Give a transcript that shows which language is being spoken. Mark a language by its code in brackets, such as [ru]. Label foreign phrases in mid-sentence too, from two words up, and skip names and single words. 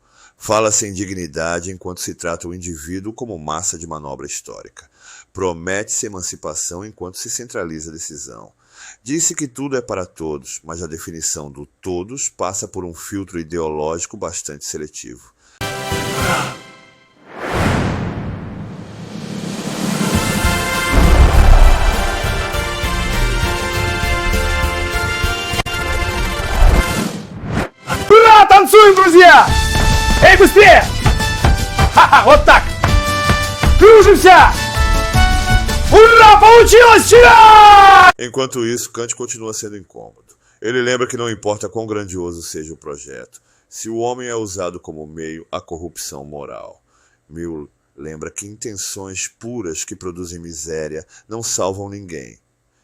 [pt] Fala-se em dignidade enquanto se trata o indivíduo como massa de manobra histórica. Promete-se emancipação enquanto se centraliza a decisão. Diz-se que tudo é para todos, mas a definição do todos passa por um filtro ideológico bastante seletivo. [ru] Ура! Танцуем, друзья! Эй, быстрее! Ха-ха, вот так! Кружимся! Ура! Получилось! Тira! [pt] Enquanto isso, Kant continua sendo incômodo. Ele lembra que não importa quão grandioso seja o projeto, se o homem é usado como meio, há corrupção moral. Mill lembra que intenções puras que produzem miséria não salvam ninguém.